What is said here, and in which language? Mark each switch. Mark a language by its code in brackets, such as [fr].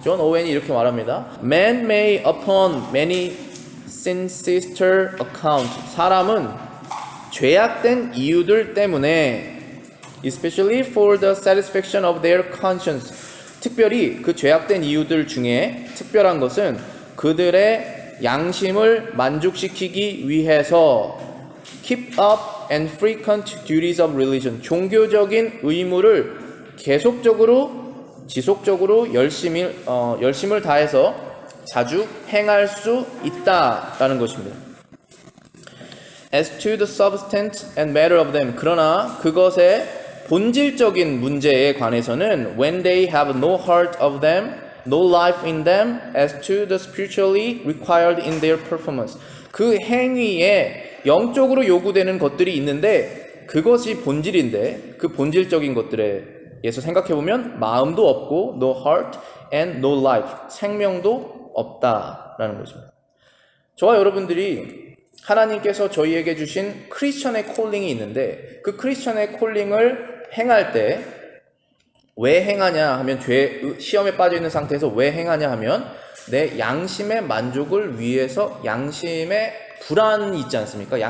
[ko] 존 오웬이 이렇게 말합니다. [en] Man may upon many sinister account, [ko] 사람은 죄악된 이유들 때문에 [en] especially for the satisfaction of their conscience, [ko] 특별히 그 죄악된 이유들 중에 특별한 것은 그들의 양심을 만족시키기 위해서 [en] keep up and frequent duties of religion, [ko] 종교적인 의무를 계속적으로 지속적으로 열심을 다해서 자주 행할 수 있다라는 것입니다. [en] As to the substance and matter of them, [ko] 그러나 그것의 본질적인 문제에 관해서는 [en] when they have no heart of them, no life in them, as to the spiritually required in their performance, [ko] 그 행위에 영적으로 요구되는 것들이 있는데 그것이 본질인데 그 본질적인 것들에 예서 생각해보면 마음도 없고 [en] no heart and no life, [ko] 생명도 없다라는 것입니다. 저와 여러분들이 하나님께서 저희에게 주신 크리스천의 콜링이 있는데 그 크리스천의 콜링을 행할 때 왜 행하냐 하면 시험에 빠져 있는 상태에서 왜 행하냐 하면 내 양심의 만족을 위해서 양심의 불안이 있지 않습니까?